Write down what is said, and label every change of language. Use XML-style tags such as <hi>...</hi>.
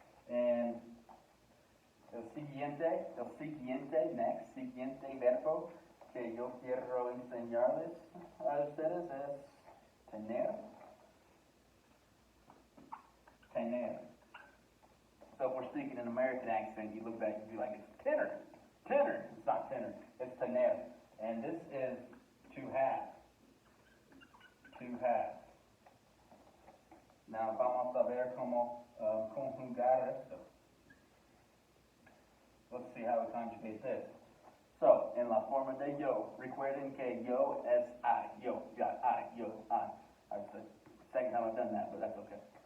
<en>And</en> <es>el siguiente,</es> <en>next,</en> <es>siguiente verbo que yo quiero enseñarles a ustedes es tener. Tener.</es> <en>So if we're speaking an American accent, you look back and be like, it's tenor. Tenor. It's not tenor. It's tener. And this is to have. To have. Now</en> <es>vamos a ver cómo conjugar esto.</es> <en>Let's see how we conjugate this. So,</en> <es>en la forma de yo, recuerden que yo es I.</es> <en>Yo, got I, yo, I. It's the second time I've done that, but that's okay.</en>